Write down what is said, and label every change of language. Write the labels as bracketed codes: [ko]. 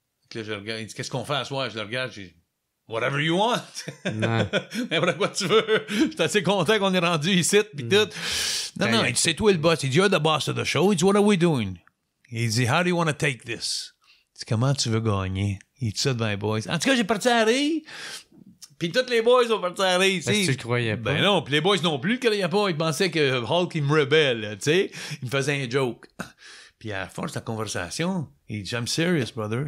[fr] Puis là, je le regarde, il dit, qu'est-ce qu'on fait à soir? Je le regarde, je dis, [en] whatever you want. [fr] N'importe quoi tu veux. Je suis assez content qu'on est rendu ici, puis tout. Non, il dit, c'est toi le boss. Il dit, [en] you're the boss of the show. [fr] Il dit, [en] what are we doing? [fr] Il dit, [en] how do you want to take this? [fr] Il dit, comment tu veux gagner? Il dit ça devant les boys. En tout cas, j'ai parti à rire. Puis tous les boys ont parti à rire. Est-ce que tu le croyais pas? Ben non, puis les boys non plus le croyaient pas. Ils pensaient que Hulk, il me rebelle, tu sais. Il me faisait un joke. Puis à force de la conversation, il dit, [en] I'm serious, brother.